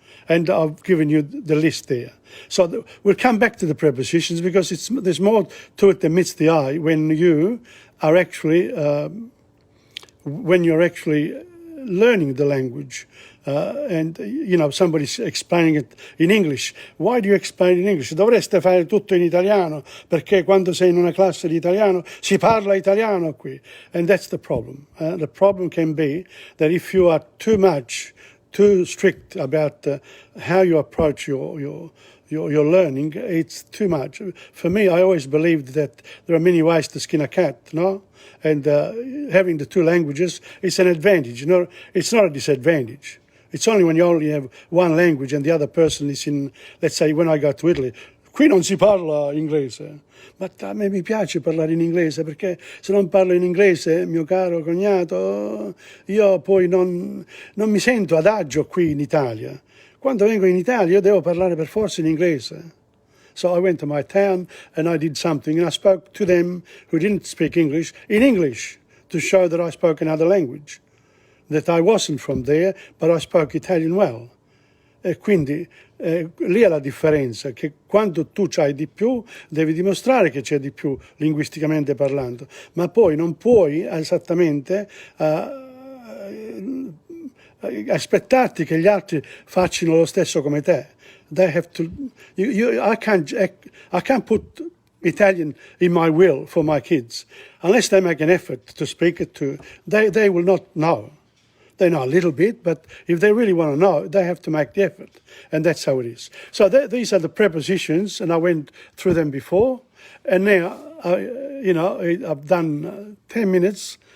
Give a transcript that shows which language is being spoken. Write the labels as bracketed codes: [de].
[en] And I've given you the list there. So we'll come back to the prepositions, because there's more to it than meets the eye when you are actually, when you're actually learning the language. And, you know, somebody's explaining it in English. Why do you explain in English? [it] Dovreste fare tutto in italiano, perché quando sei in una classe di italiano si parla italiano qui. [en] And that's the problem. The problem can be that if you are too strict about how you approach your learning, it's too much. For me, I always believed that there are many ways to skin a cat, no? And having the two languages is an advantage. You know, it's not a disadvantage. It's only when you only have one language and the other person is in, let's say, when I go to Italy, [it] qui non si parla inglese. Ma a me mi piace parlare in inglese, perché se non parlo in inglese, mio caro cognato, io poi non mi sento adagio qui in Italia. Quando vengo in Italia io devo parlare per forza in inglese. [en] So I went to my town and I did something, and I spoke to them who didn't speak English in English to show that I spoke another language, that I wasn't from there, but I spoke Italian well. [it] E quindi lì è la differenza, che quando tu c'hai di più devi dimostrare che c'è di più linguisticamente parlando, ma poi non puoi esattamente aspettarti che gli altri facciano lo stesso come te. [en] They have to. I can't put Italian in my will for my kids unless they make an effort to speak it to. They will not know. They know a little bit, but if they really want to know, they have to make the effort, and that's how it is. So these are the prepositions, and I went through them before, and now I've done 10 minutes.